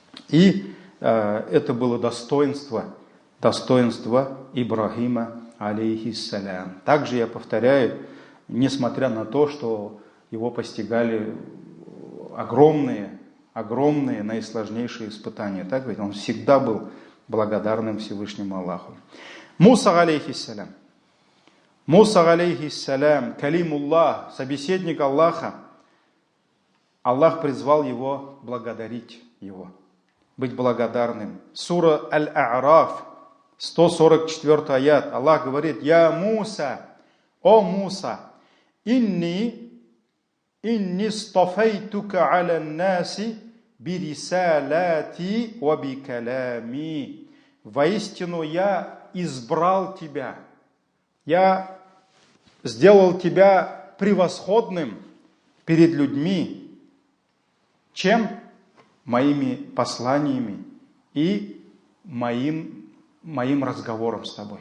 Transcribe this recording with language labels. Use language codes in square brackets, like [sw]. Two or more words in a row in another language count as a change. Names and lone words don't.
[ru] И это было достоинство достоинства Ибрахима, алейхиссалям. Также я повторяю, несмотря на то, что его постигали огромные, наисложнейшие испытания. Так ведь он всегда был благодарным Всевышнему Аллаху. Муса, алейхиссалям. Муса, алейхиссалям, калимуллах, собеседник Аллаха. Аллах призвал его благодарить его, быть благодарным. Сура Аль-А'раф, 144 аят. Аллах говорит: «Я Муса, о Муса, [ar] إني اصطفيتك على الناس برسالاتي وبكلامي». [ru] Воистину я избрал тебя, я сделал тебя превосходным перед людьми. Чем? Моими посланиями и моим разговором с тобой.